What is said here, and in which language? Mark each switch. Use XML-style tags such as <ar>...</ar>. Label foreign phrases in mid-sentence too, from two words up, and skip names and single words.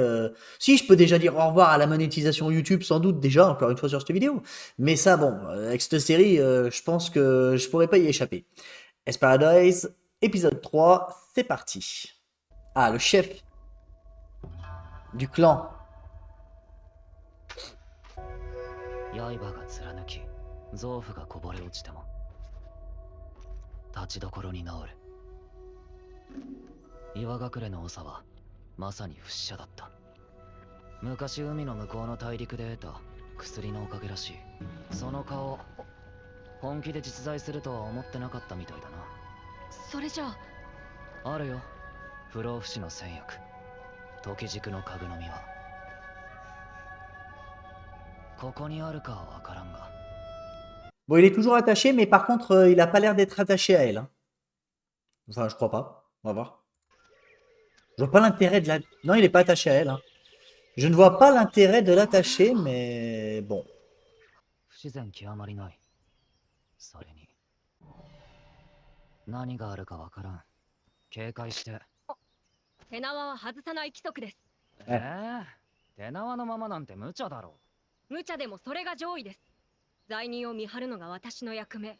<fr>Si, je peux déjà dire au revoir à la monétisation YouTube, sans doute déjà, encore une fois sur cette vidéo. Mais ça, bon, avec cette série, je pense que je pourrais pas y échapper. Hell's Paradise, épisode 3, c'est parti. Ah, le chef du clan.</fr> <ja>刃が貫き臓腑がこぼれ落ちても立ちどころに治る。岩隠れの長はまさに不死者だった。昔海の向こうの大陸で得た薬のおかげらしい。その顔本気で実在するとは思ってなかったみたいだな。それじゃああるよ、不老不死の戦薬、時軸の家具の実は。ここにあるかはわからんが。</ja> <fr>Bon, il est toujours attaché, mais par contre, il a pas l'air d'être attaché à elle, hein. Enfin, je crois pas. On va voir. Je vois pas l'intérêt de la... Non, il est pas attaché à elle, hein. Je ne vois pas l'intérêt de l'attacher, mais bon.</fr> <ja>不自然極まりない。それに何があるかわからん。警戒して。手縄は外さない規則です。手縄のままなんて無茶だろ。無茶でもそれが上位です。罪人を見張るのが私の役目。</ja>